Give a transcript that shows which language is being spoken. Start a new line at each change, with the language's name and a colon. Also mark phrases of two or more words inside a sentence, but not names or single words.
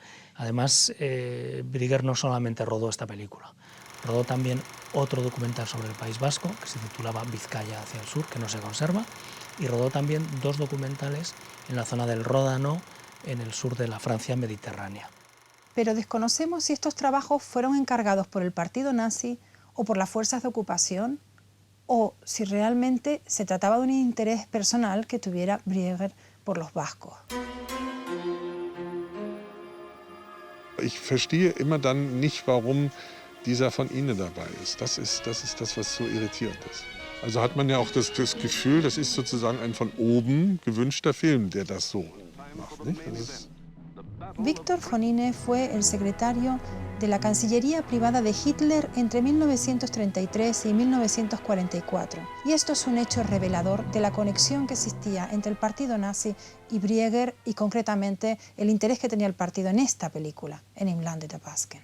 Spanish: Además, Brieger no solamente rodó esta película, rodó también otro documental sobre el País Vasco, que se titulaba Vizcaya hacia el sur, que no se conserva, y rodó también dos documentales en la zona del Ródano, en el sur de la Francia mediterránea. Pero desconocemos si estos trabajos fueron encargados por el partido nazi o por las fuerzas de ocupación, o si realmente se trataba de un interés personal que tuviera Brieger por los vascos.
German: Ich verstehe immer dann nicht, warum dieser von Ihnen dabei ist. Das ist das, was so irritierend ist. Also hat man ja auch das Gefühl, das ist sozusagen ein von oben gewünschter Film, der das so macht. Nicht?
Spanish: Víctor von Ine fue el secretario de la Cancillería privada de Hitler entre 1933 y 1944. Y esto es un hecho revelador de la conexión que existía entre el partido nazi y Brieger y concretamente el interés que tenía el partido en esta película, en Inland der Basken.